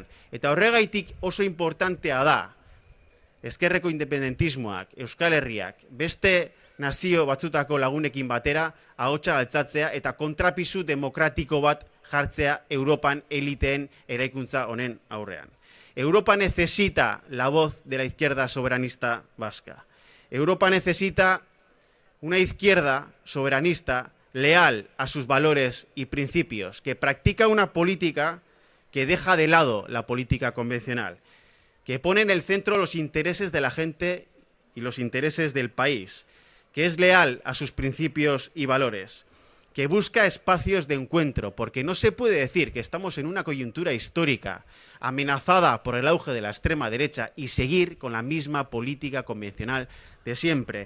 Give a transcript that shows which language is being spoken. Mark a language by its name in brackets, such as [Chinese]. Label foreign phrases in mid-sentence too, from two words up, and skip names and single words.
[Basque] Eta horregaitik oso importantea da ezkerreko independentismoak, Euskal Herriak, beste nazio batzutako lagunekin batera ahotsa altzatzea eta kontrapisu demokratiko bat jartzea Europan eliteen eraikuntza honen aurrean. [Spanish] Europa necesita la voz de la izquierda soberanista vasca. Europa necesita una izquierda soberanista leal a sus valores y principios, que practica una política que deja de lado la política convencional, que pone en el centro los intereses de la gente y los intereses del país, que es leal a sus principios y valores, que busca espacios de encuentro, porque no se puede decir que estamos en una coyuntura histórica amenazada por el auge de la extrema derecha y seguir con la misma política convencional de siempre.